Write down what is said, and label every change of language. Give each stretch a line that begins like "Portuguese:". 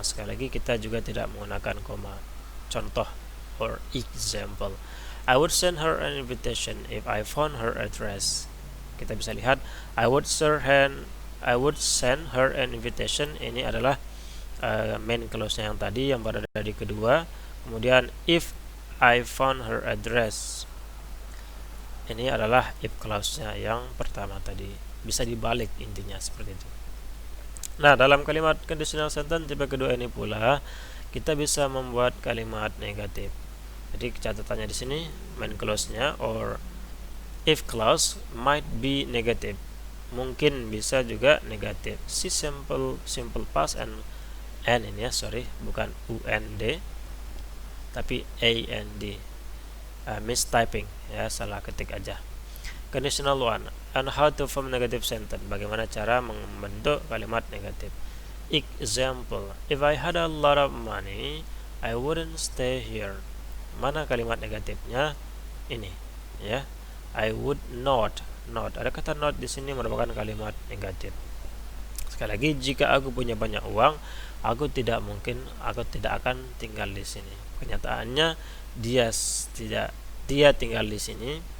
Indonesian: Sekali lagi kita juga tidak menggunakan koma. Contoh
English: or example, I would send her an invitation if I found her address.
Indonesian: Kita bisa lihat
English: I would send her an invitation.
Indonesian: Ini adalah main clause-nya yang tadi yang berada di kedua. Kemudian if I found her address, ini adalah if clause-nya yang pertama tadi. Bisa dibalik intinya seperti itu. Nah, dalam kalimat conditional sentence tipe kedua ini pula kita bisa membuat kalimat negatif. Jadi catatannya di sini
English: main clause-nya or if clause might be negative.
Indonesian: Mungkin bisa juga negatif. Si
English: simple past and
Indonesian: ini ya, bukan UND tapi AND. Mistyping ya, salah ketik aja.
English: Conditional one, and how to form negative sentence.
Indonesian: Bagaimana cara membentuk kalimat negatif.
English: Example, if I had a lot of money, I wouldn't stay here.
Indonesian: Mana kalimat negatifnya? Ini, ya.
English: I would not.
Indonesian: Ada kata not di sini merupakan kalimat negatif. Sekali lagi, jika aku punya banyak uang, aku tidak akan tinggal di sini. Kenyataannya dia tinggal di sini.